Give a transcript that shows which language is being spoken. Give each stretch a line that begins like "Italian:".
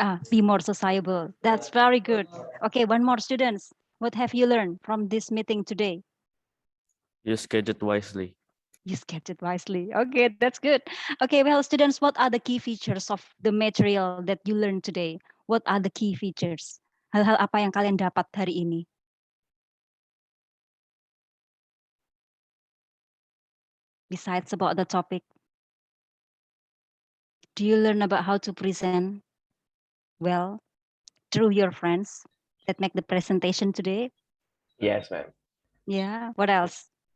English: Be more sociable. That's very good. Okay, one more students. What have you learned from this meeting today? Use gadget wisely. Use gadget wisely. Okay, that's good. Okay, well, students, what are the key features of the material that you learned today? What are the key features?
Indonesian: Hal-hal apa yang kalian dapat hari ini?
English: Besides about the topic, do you learn about how to present well through your friends that make the presentation today? Yes, ma'am. Yeah. What else?